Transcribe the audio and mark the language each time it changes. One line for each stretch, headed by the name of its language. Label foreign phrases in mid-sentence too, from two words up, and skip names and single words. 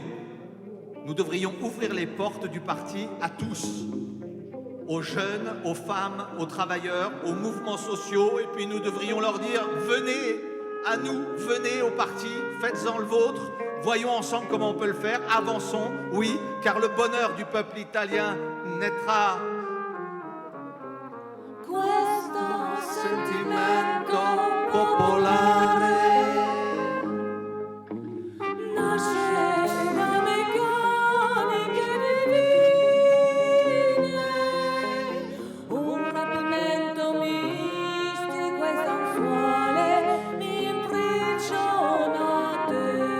French: Nous devrions ouvrir les portes du parti à tous, aux jeunes, aux femmes, aux travailleurs, aux mouvements sociaux, et puis nous devrions leur dire « Venez à nous, venez au parti, faites-en le vôtre, voyons ensemble comment on peut le faire, avançons, oui, car le bonheur du peuple italien naîtra... »
Italian: Questo sentimento popolare nasce da meccaniche divine, un rapimento mistico e sensuale mi imprigiona a te.